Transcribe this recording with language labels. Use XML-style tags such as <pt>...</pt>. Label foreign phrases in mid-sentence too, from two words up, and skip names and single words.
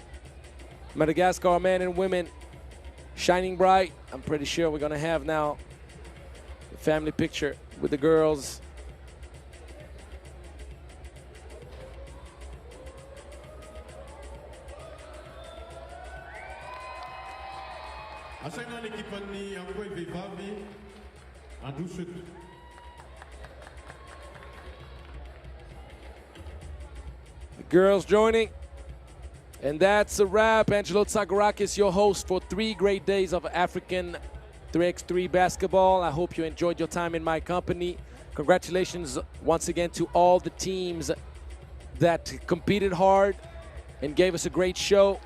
<en>Madagascar men and women shining bright. I'm pretty sure we're going to have now the family picture with the girls.</en> <mg>Asaina ny ekipan'ny Angoy vehivavy androsoto.</mg> <en>Girls joining. And that's a wrap. Angelo Tsagarakis, your host for 3 great days of African 3x3 basketball. I hope you enjoyed your time in my company. Congratulations once again to all the teams that competed hard and gave us a great show.</en>